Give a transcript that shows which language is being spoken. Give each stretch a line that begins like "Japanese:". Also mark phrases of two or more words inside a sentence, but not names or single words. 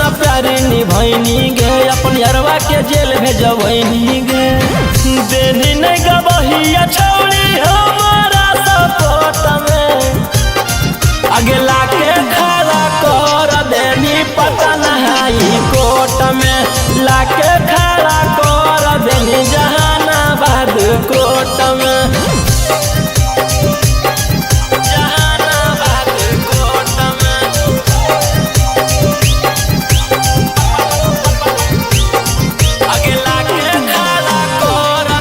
Magahi: प्यारे निभैनी गे अपन यरवा के जेल भेजबैनी गे देनी नहीं गबहिया छौड़ी हमारा सपोर्ट में आगे लाके खड़ा कर देनी पटन
English: high court
Magahi: में लाके खड़ा कर देनी जहानाबाद कोर्ट में जहानाबाद कोर्ट में आगे लाके खड़ा कर